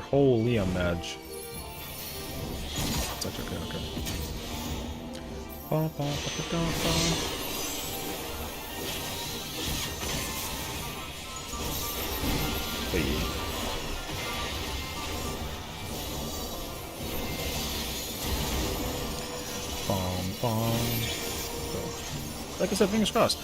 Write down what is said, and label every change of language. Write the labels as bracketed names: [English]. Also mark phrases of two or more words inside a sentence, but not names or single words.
[English] Holy, I'm mad. That's okay, okay. Ba, ba, ba, ba, ba, ba. Like I said, fingers crossed.